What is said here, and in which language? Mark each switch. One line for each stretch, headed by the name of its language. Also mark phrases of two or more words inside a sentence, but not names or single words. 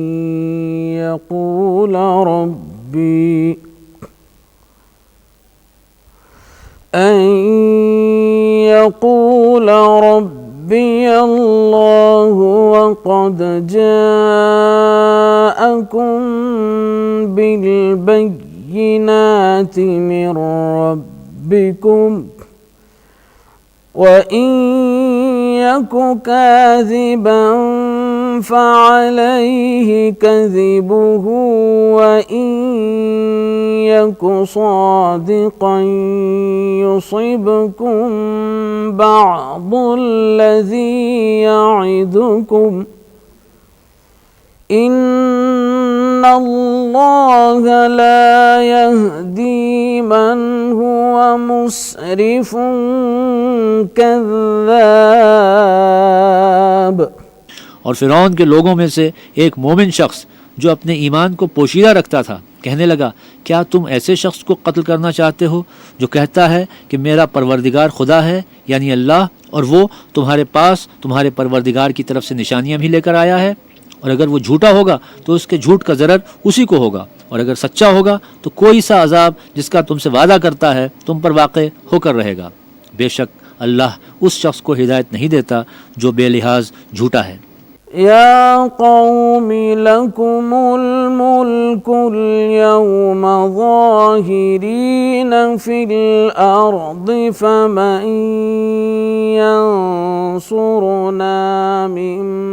Arabic: يقول ربي الله وقد جاءكم بالبينات من ربكم وإن يك كاذبا فعليه كذبه وإن يك صادقا يصبكم بعض الذي يعدكم إن الله لا يهدي من هو مسرف كذاب.
Urdu: اور فرعون کے لوگوں میں سے ایک مومن شخص جو اپنے ایمان کو پوشیدہ رکھتا تھا کہنے لگا، کیا تم ایسے شخص کو قتل کرنا چاہتے ہو جو کہتا ہے کہ میرا پروردگار خدا ہے یعنی اللہ، اور وہ تمہارے پاس تمہارے پروردگار کی طرف سے نشانیاں بھی لے کر آیا ہے، اور اگر وہ جھوٹا ہوگا تو اس کے جھوٹ کا ضرر اسی کو ہوگا، اور اگر سچا ہوگا تو کوئی سا عذاب جس کا تم سے وعدہ کرتا ہے تم پر واقع ہو کر رہے گا. بے شک اللہ اس شخص کو ہدایت نہیں دیتا جو بے لحاظ جھوٹا ہے.
Arabic: يا قوم لكم الملك اليوم ظاهرين في الأرض فمن ينصرنا من